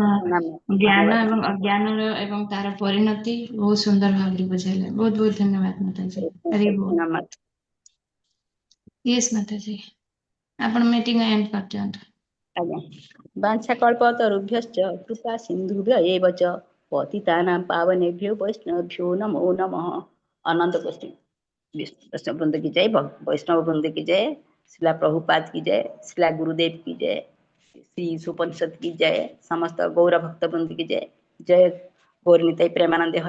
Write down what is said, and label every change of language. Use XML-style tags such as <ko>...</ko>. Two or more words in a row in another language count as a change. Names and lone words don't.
<or>ଜ୍ଞାନ ଏବଂ ଅଜ୍ଞାନର ଏବଂ ତାର ପରିଣତି ବହୁତ ସୁନ୍ଦର ଭାବରେ ବୁଝେଇଲେ। ବହୁତ ବହୁତ ଧନ୍ୟବାଦ ମାତାଜୀ। ହରି ବୋଲ। ୟେସ୍ ମାତାଜୀ, ଆପଣ</or> <en>meeting end</en> <or>କରିଦିଅନ୍ତୁ।</or> <sa>ଆଜ୍ଞା। ବାଞ୍ଛା କଳ୍ପତରୁଭ୍ୟଶ୍ଚ କୃପା ସିନ୍ଧୁଭ୍ୟ ଏବ ଚ ପତିତାନାଂ ପାବନେଭ୍ୟୋ ବୈଷ୍ଣବେଭ୍ୟୋ नमो नमः।</sa> <hi>अनंत वैष्णव वृंद की जय, वैष्णव वृंद की जय, शिला प्रभुपाद की जय, शिला गुरुदेव की जय, श्री सुपनिषद की जय, समस्त गौर भक्त वृंद की जय। जय गौर निताई प्रेमानंद हरि।</hi>